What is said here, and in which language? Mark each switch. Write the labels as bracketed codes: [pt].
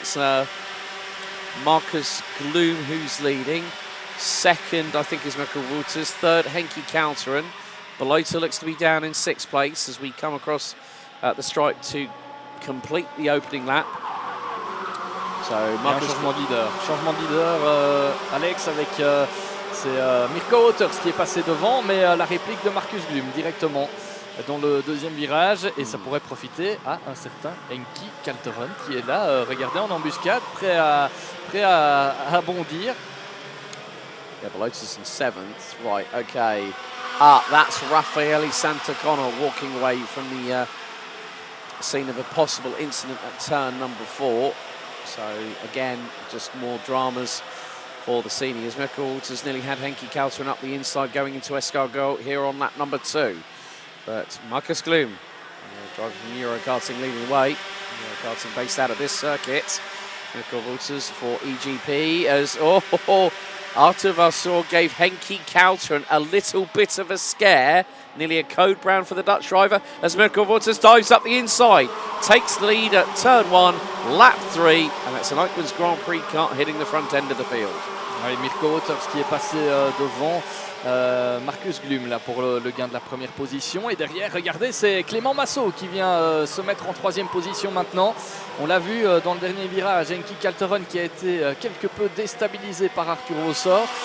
[en] It's Marcus Gloom who's leading. 2nd, I think, is Mikkel Wouters. 3rd, Henki Kalteren. Belota looks to be down in 6th place as we come across the stripe to complete the opening lap. So, Marcus... [fr] Changement de leader, Alex, avec c'est Mirko Wouters qui est passé devant, mais la réplique de Marcus Gloom directement dans le 2e virage, et ça pourrait profiter à un certain Henki Kalteren qui est là, regardez, en embuscade, prêt à bondir. [en] Yeah, Belota's in 7th. Right, okay. That's Raffaele Santacona walking away from the scene of a possible incident at turn number 4. So, again, just more dramas for the seniors. Mikkel Wouters nearly had Henki Kalteren up the inside going into Escargot here on lap number 2. But Marcus Gloom, driver from Eurokarting, leading the way. Eurokarting based out of this circuit. Mikkel Wouters for EGP as, Arthur Vasseur gave Henki Kalteren a little bit of a scare. Nearly a code brown for the Dutch driver as Mirko Wouters dives up the inside. Takes the lead at turn 1, lap 3. And that's an Eichmann's Grand Prix car hitting the front end of the field. [fr] Oui, Mirko Wouters qui est passé devant Marcus Gloom là, pour le gain de la première position. Et derrière, regardez, c'est Clément Massot qui vient se mettre en 3e position maintenant. On l'a vu dans le dernier virage, Henki Kalteren qui a été quelque peu déstabilisé par Arthur Vasseur.